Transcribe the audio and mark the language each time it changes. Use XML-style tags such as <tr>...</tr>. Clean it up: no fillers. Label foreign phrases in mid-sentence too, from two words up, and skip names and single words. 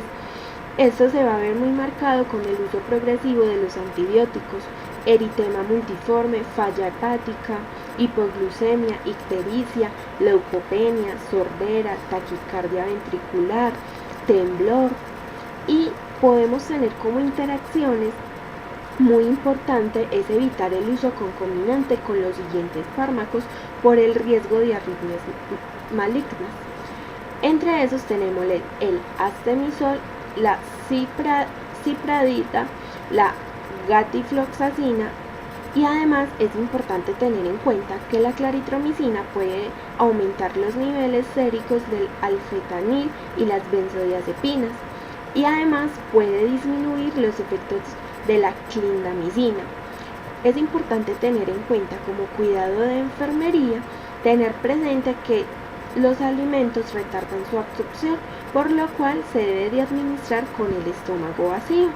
<es>Esto se va a ver muy marcado con el uso progresivo de los antibióticos, eritema multiforme, falla hepática, hipoglucemia, ictericia, leucopenia, sordera, taquicardia ventricular, temblor, y podemos tener como interacciones muy importante es evitar el uso concomitante con los siguientes fármacos por el riesgo de arritmias malignas. Entre esos tenemos el astemisol, la cipradita, la gatifloxacina, y además es importante tener en cuenta que la claritromicina puede aumentar los niveles séricos del alfetanil y las benzodiazepinas, y además puede disminuir los efectos de la clindamicina. Es importante tener en cuenta como cuidado de enfermería, tener presente que los alimentos retardan su absorción, por lo cual se debe de administrar con el estómago vacío.</es>